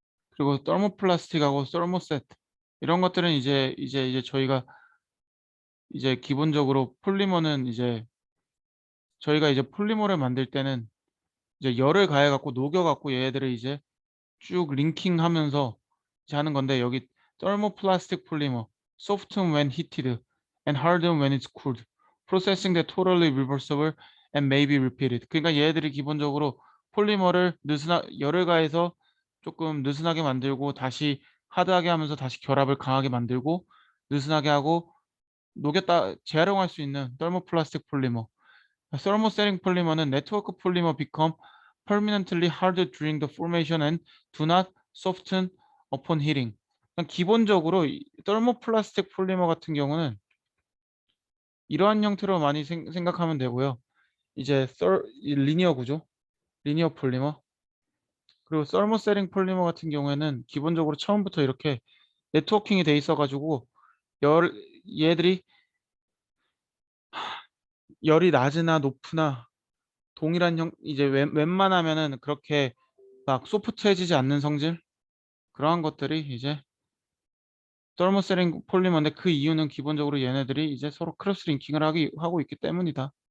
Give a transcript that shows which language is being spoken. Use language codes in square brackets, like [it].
[ko] 그리고 터모플라스틱하고 서모셋 이런 것들은 이제 저희가 이제 기본적으로 폴리머는 이제 저희가 이제 폴리머를 만들 때는 이제 열을 가해 갖고 녹여 갖고 얘네들을 이제 쭉 링킹하면서 이제 하는 건데, 여기 [en] thermoplastic polymer, soften when heated and harden when it's cooled, processing that totally reversible and may be repeated. [ko] 그러니까 얘들이 기본적으로 폴리머를 열을 가해서 조금 느슨하게 만들고 다시 하드하게 하면서 다시 결합을 강하게 만들고 느슨하게 하고 녹였다 재활용할 수 있는 thermoplastic polymer. [en] thermosetting polymer는 network polymer become permanently harder during the formation and do not soften upon heating. [ko] 그러니까 기본적으로 이 thermoplastic polymer 같은 경우는 이러한 형태로 많이 생각하면 되고요. 이제 리니어 구조, 리니어 폴리머, 그리고 thermosetting 폴리머 같은 경우에는 기본적으로 처음부터 이렇게 네트워킹이 돼 있어가지고 열 얘들이 열이 낮으나 높으나 동일한 이제 웬만하면은 그렇게 막 소프트해지지 않는 성질, 그러한 것들이 이제 서머셋링 폴리머인데, 그 이유는 기본적으로 얘네들이 이제 서로 크로스 링킹을 하고 있기 때문이다.